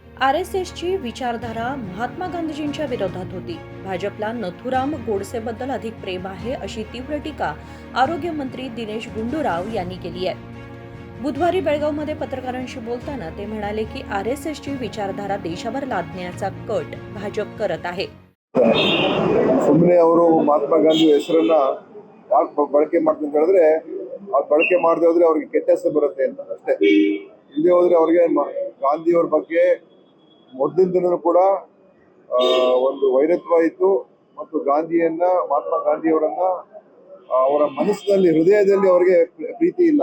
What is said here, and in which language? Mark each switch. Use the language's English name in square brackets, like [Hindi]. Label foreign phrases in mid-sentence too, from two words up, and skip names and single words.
[Marathi] आरएसएसची विचारधारा महात्मा गांधीजींच्या विरोधात होती. भाजपला नथुराम गोडसेबद्दल अधिक प्रेम आहे अशी तीव्र टीका आरोग्यमंत्री दिनेश गुंडूराव यांनी केली आहे. बुधवारी बेळगावमध्ये पत्रकारांशी बोलताना ते म्हणाले की आरएसएसची विचारधारा देशावर लादण्याचा कट भाजप करत आहे. [Kannada] ಸುಮ್ಮನೆ ಅವರು ಮಹಾತ್ಮ ಗಾಂಧಿ ಹೆಸರನ್ನ ಯಾಕೆ ಬಳಕೆ ಮಾಡ್ತಾರೆ ಅಂತ ಹೇಳಿದ್ರೆ ಅವ್ರು ಬಳಕೆ ಮಾಡದೆ ಹೋದ್ರೆ ಅವ್ರಿಗೆ ಕೆಟ್ಟ ಹೆಸರು ಬರುತ್ತೆ ಅಂತ ಅಷ್ಟೇ. ಇಲ್ಲದೆ ಹೋದ್ರೆ ಅವ್ರಿಗೆ ಗಾಂಧಿಯವ್ರ ಬಗ್ಗೆ ಮೊದಲಿಂದಲೂ ಕೂಡ ಒಂದು ವೈರತ್ವ ಇತ್ತು ಮತ್ತು ಗಾಂಧಿಯನ್ನ ಮಹಾತ್ಮ ಗಾಂಧಿಯವರನ್ನ ಅವರ ಮನಸ್ಸಿನಲ್ಲಿ ಹೃದಯದಲ್ಲಿ ಅವರಿಗೆ ಪ್ರೀತಿ ಇಲ್ಲ.